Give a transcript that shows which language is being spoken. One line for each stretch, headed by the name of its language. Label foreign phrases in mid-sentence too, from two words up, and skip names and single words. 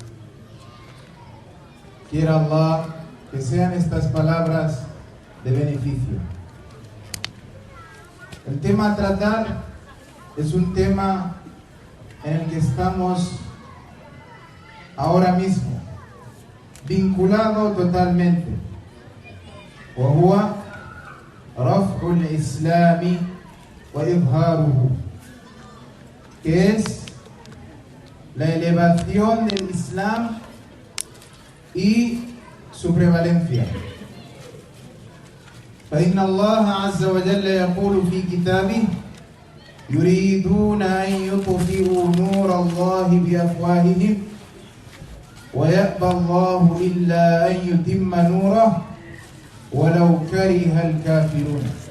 Spanish: Quiera Allah que sean estas palabras de beneficio. El tema a tratar es un tema en el que estamos ahora mismo, vinculado totalmente.
Arabic: وهو رفع الإسلام وإظهاره,
Spanish: que es la elevación del Islam y su prevalencia.
Arabic: فإن الله عز وجل يقول في كتابه يريدون أن يطفئوا نور الله بأفواههم ويأبى الله إلا أن يتم نوره ولو كره الكافرون.